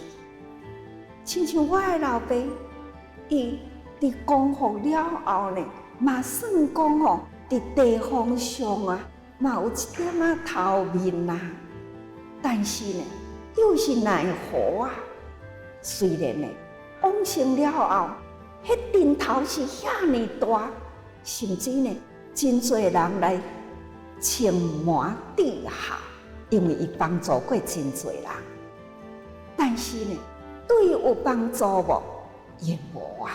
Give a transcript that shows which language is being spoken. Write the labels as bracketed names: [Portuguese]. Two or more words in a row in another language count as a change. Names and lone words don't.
[Min Nan Chinese] 亲像我的老爸，伊伫功夫了后呢，嘛算讲吼，伫地方上啊，嘛有一点仔头面啦。但是呢，又是奈何啊？虽然呢，往生了后，迄阵头是遐尼大，甚至呢，真侪人来请满地下，因为伊帮助过真侪人。但是呢，对伊有帮助无？也无啊。